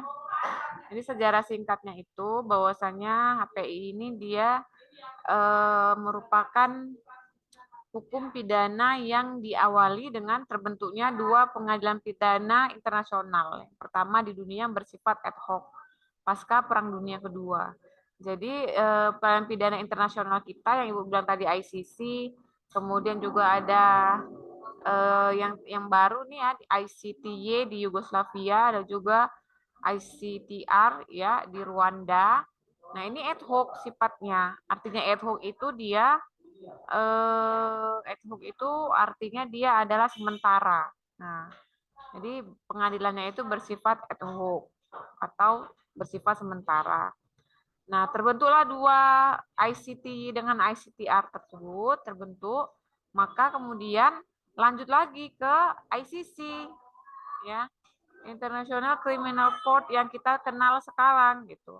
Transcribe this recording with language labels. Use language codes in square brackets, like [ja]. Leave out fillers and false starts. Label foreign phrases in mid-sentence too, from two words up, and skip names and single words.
[id] Jadi sejarah singkatnya itu bahwasanya HPI ini dia merupakan hukum pidana yang diawali dengan terbentuknya 2 pengadilan pidana internasional. Yang pertama di dunia yang bersifat [la] ad hoc [id] pasca Perang Dunia Kedua. Jadi pengadilan pidana internasional kita yang Ibu bilang tadi ICC, kemudian juga ada yang baru nih ya ICTY di Yugoslavia, ada juga ICTR ya di Rwanda. Nah, ini [la] ad hoc [id] sifatnya. Artinya [la] ad hoc [id] itu dia [la] ad hoc [id] itu artinya dia adalah sementara. Nah, jadi pengadilannya itu bersifat [la] ad hoc [id] atau bersifat sementara. Nah, terbentuklah 2 ICT dengan ICTR tersebut terbentuk, maka kemudian lanjut lagi ke ICC ya, International Criminal Court yang kita kenal sekarang gitu.